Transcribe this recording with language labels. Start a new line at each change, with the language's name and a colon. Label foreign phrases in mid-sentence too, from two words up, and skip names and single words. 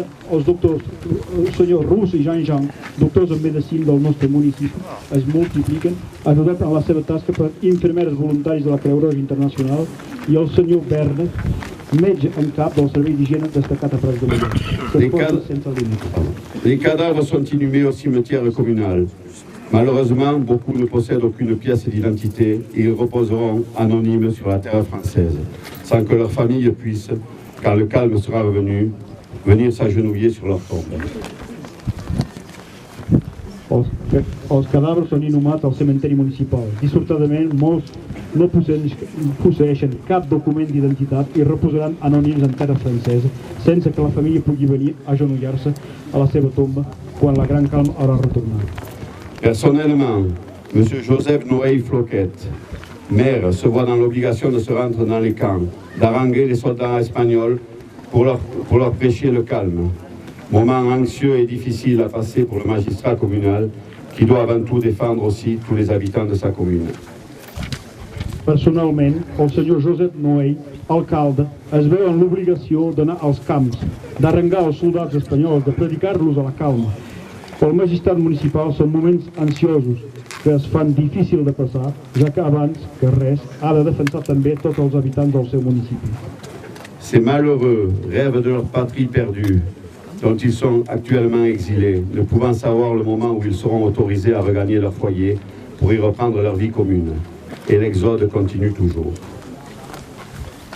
Catalan: Els doctors, el senyor Rus i Jean-Jean, doctors en medicina del nostre municipi, es multipliquen, ajudant en la seva tasca per infermeres voluntaris de la Creu Roja Internacional i el senyor Verne, metge en cap del servei d'higiene destacat a Praz-de-Molló.
French: Les cadavres sont inhumés au cimetière communal. Malheureusement, beaucoup ne possèdent aucune pièce d'identité et ils reposeront anonymes sur la terre française, sans que leur famille puisse, quand le calme sera revenu, venir s'agenouiller sur leur tombe.
Catalan: Els cadàvers són inhumats al cementeri municipal. Dissortadament, molts no posseeixen cap document d'identitat i reposaran anònims en terra francesa, sense que la família pugui venir a agenollar-se a la seva tomba quan la gran calma haurà retornat.
French: Personnellement, M. Joseph Noé Floquet, maire, se voit dans l'obligation de se rendre dans les camps, d'haranguer les soldats espagnols pour leur prêcher le calme. Moment anxieux et difficile à passer pour le magistrat communal qui doit avant tout défendre aussi tous les habitants de sa commune.
Catalan: Personalment, el senyor Josep Noé, alcalde, es veu en l'obligació d'anar als camps, d'arrengar els soldats espanyols, de predicar-los a la calma. Pel magistrat municipal són moments ansiosos que es fan difícil de passar, ja que abans que res ha de defensar també tots els habitants del seu municipi.
French: Ces malheureux rêvent de leur patrie perdue, dont ils sont actuellement exilés, ne pouvant savoir le moment où ils seront autorisés à regagner leur foyer pour y reprendre leur vie commune. Et l'exode continue toujours.